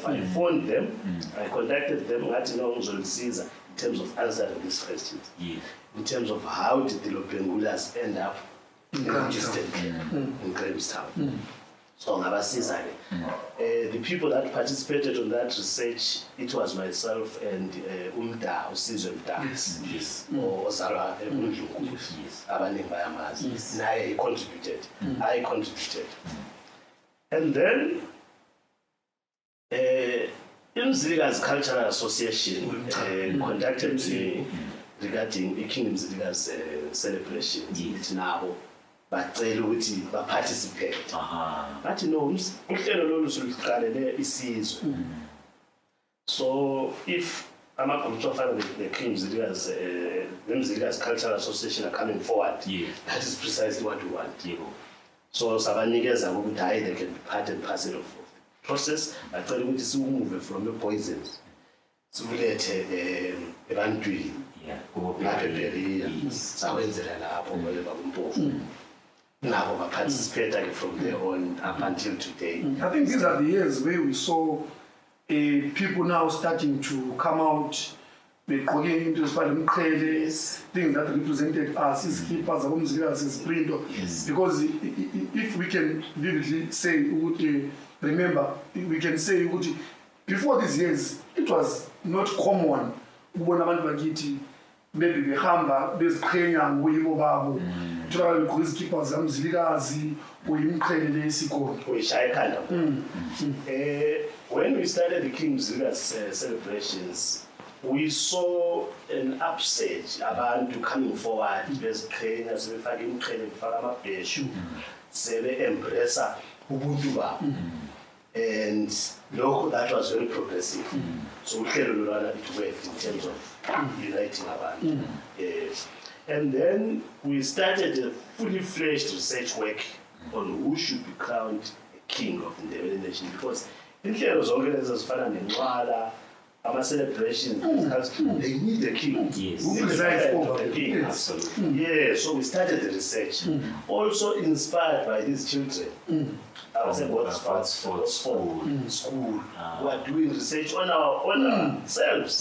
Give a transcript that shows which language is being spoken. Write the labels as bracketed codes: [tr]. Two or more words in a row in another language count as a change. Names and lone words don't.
[en] I phoned them, I contacted them, in terms of answering these questions. Yes. In terms of how did the Lobengulas end up in Eastern Cape, in Grahamstown. So the people that participated on that research, it was myself and Umda, Usizwe Mda, Yes. or Ozara Mundluku, Yes. Abaning Bayamaz. And I contributed. And then Mzilika's Cultural Association contacted me regarding the King Mzilika's celebration. Yes. Now, [nd] bacela ukuthi participate. [en] But no, [nd] uhlelo lolu soluqalele isizwe. [en] So if [nd] ama-groups ofana [en] the King Mzilika's Cultural Association are coming forward, that is precisely what we want. So [nd] sabanikeza ukuthi hayi [en] they can be part and parcel of the process. [nd] Bacela ukuthi siwumove [en] from the poisons [nd] sibulethe ebantwini lapha eBerlin sawenzela lapho ngoba babumpofu. [en] Now we participate from there on up until today. I think these are the years where we saw people now starting to come out [nd] begqoke into ezifana nomqhele, [en] things that represented us, [nd] izikippa zabomzilikazi, iziprinto. [en] Because if we can vividly say, remember, we can say before these years, it was not common [nd] ukubona abantu bakithi [en] maybe [nd] behamba beziqhenya ngoyibo babo. Uthola begqoke izikippa zamzilikazi uyimqhele lesikolo. Uyishaya ekhanda. [en] When we started the King Mzilikazi celebrations, we saw an upsurge, abantu coming forward, [nd] beziqhenya, sebefaka imqhele, befaka amabheshu, sebe-embrace ubuntu babo. [en] And that was very progressive. So [nd] uhlelo lolwana [en] it worked in terms of uniting abantu. Yes. And then we started a fully fledged research work on who should be crowned a king of the Ndebele nation, because [nd] inhlelo zonke lezi ezifana nencwala, [en] ama-celebrations, they need a king. Yes. Who presides over the king? Absolutely. Yeah, so we started the research. Also inspired by these children. I was saying school. We are doing research on ourselves.